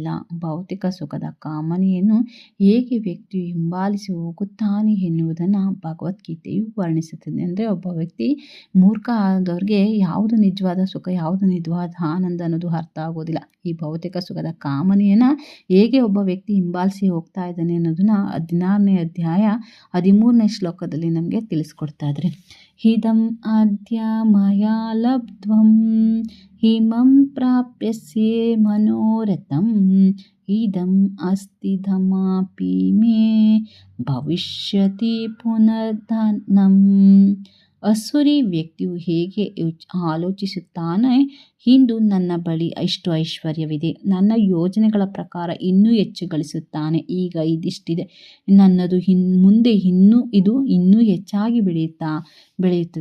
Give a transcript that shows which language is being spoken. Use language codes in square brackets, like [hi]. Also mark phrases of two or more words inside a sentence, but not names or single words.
[kn] ಭೌತಿಕ ಸುಖದ ಕಾಮನೆಯನ್ನು ಹೇಗೆ ವ್ಯಕ್ತಿಯು ಹಿಂಬಾಲಿಸಿ ಹೋಗುತ್ತಾನೆ ಎನ್ನುವುದನ್ನು ಭಗವದ್ಗೀತೆಯು ವರ್ಣಿಸುತ್ತದೆ. ಅಂದರೆ ಒಬ್ಬ ವ್ಯಕ್ತಿ ಮೂರ್ಖ ಆದವ್ರಿಗೆ ಯಾವುದು ನಿಜವಾದ ಸುಖ, ಯಾವುದು ನಿಜವಾದ ಆನಂದ ಅನ್ನೋದು ಅರ್ಥ ಆಗೋದಿಲ್ಲ. ಈ ಭೌತಿಕ ಸುಖದ ಕಾಮನೆಯನ್ನು ಹೇಗೆ ಒಬ್ಬ ವ್ಯಕ್ತಿ ಹಿಂಬಾಲಿಸಿ ಹೋಗ್ತಾ ಇದ್ದಾನೆ ಅನ್ನೋದನ್ನು 16ನೇ ಅಧ್ಯಾಯ 13ನೇ ಶ್ಲೋಕದಲ್ಲಿ ನಮಗೆ ತಿಳಿಸ್ಕೊಡ್ತಾ ಇದ್ದಾರೆ. [sa] ಇದಂ ಅದ್ಯ ಮಯಾ ಲಬ್ಧ್ವಂ ಹಿಮಂ ಪ್ರಾಪ್ಯಸ್ಯೆ ಮನೋರಥಂ ಇದಂ ಅಸ್ತಿ ಧಮಾಪಿ ಮೇ ಭವಿಷ್ಯತಿ ಪುನರ್ಧನಂ. [kn] ಅಸುರಿ ವ್ಯಕ್ತಿಯು ಹೇಗೆ ಆಲೋಚಿಸುತ್ತಾನೆ, ಇಂದು ನನ್ನ ಬಳಿ ಇಷ್ಟು ಐಶ್ವರ್ಯವಿದೆ, ನನ್ನ ಯೋಜನೆಗಳ ಪ್ರಕಾರ ಇನ್ನೂ ಹೆಚ್ಚು ಗಳಿಸುತ್ತಾನೆ, ಈಗ ಇದಿಷ್ಟಿದೆ, ನನ್ನದು ಮುಂದೆ ಇನ್ನೂ ಹೆಚ್ಚಾಗಿ ಬೆಳೆಯುತ್ತದೆ.